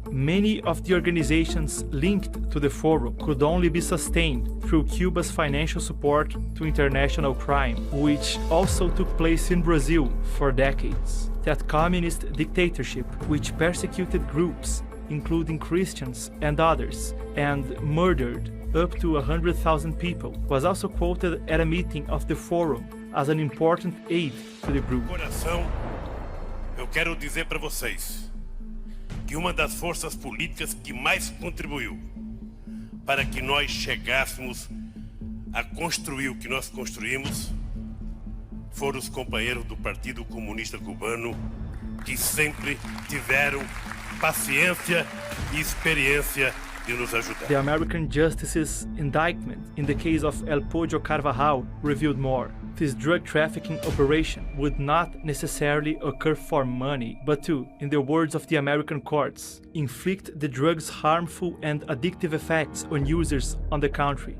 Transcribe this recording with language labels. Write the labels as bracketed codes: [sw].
[en] Many of the organizations linked to the forum could only be sustained through Cuba's financial support to international crime, which also took place in Brazil for decades. That communist dictatorship, which persecuted groups, including Christians and others, and murdered up to 100,000 people, was also quoted at a meeting of the forum as an important aid to the group. [pt] Eu quero dizer para vocês que uma das forças políticas que mais contribuiu para que nós chegássemos a construir o que nós construímos foram os companheiros do Partido Comunista Cubano, que sempre tiveram paciência e experiência de nos ajudar. [en] The American Justice's indictment in the case of El Pollo Carvajal revealed more. This drug trafficking operation would not necessarily occur for money, but to, in the words of the American courts, inflict the drug's harmful and addictive effects on users on the country.